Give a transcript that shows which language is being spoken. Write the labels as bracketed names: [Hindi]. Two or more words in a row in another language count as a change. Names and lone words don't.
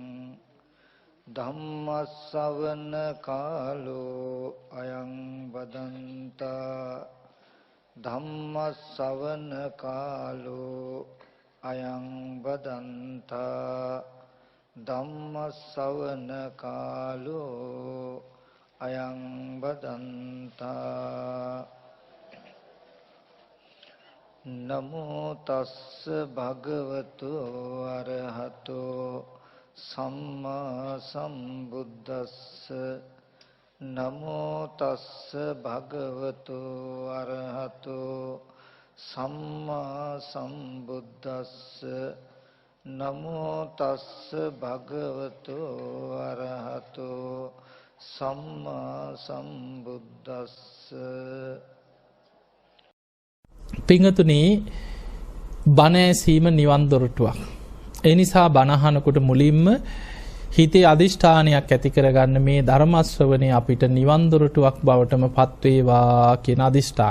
[Pali] ධම්මස්සවන කාලෝ අයං බදන්තා ධම්මස්සවන කාලෝ අයං බදන්තා ධම්මස්සවන කාලෝ අයං බදන්තා නමෝ තස්ස භගවතු අරහතෝ සම්මා සම්බුද්දස්ස නමෝ තස්ස භගවතු අරහතෝ සම්මා සම්බුද්දස්ස නමෝ තස්ස භගවතු අරහතෝ සම්මා සම්බුද්දස්ස. [Sinhala] පිංගතුනි, බණ ඇසීම නිවන් දොරටුවක්. ඒ නිසා බණ අහනකොට මුලින්ම හිතේ අදිෂ්ඨානයක් ඇති කරගන්න මේ ධර්ම ශ්‍රවණය අපිට නිවන් දොරටුවක් බවටම පත් වේවා කියන අදිෂ්ඨාන.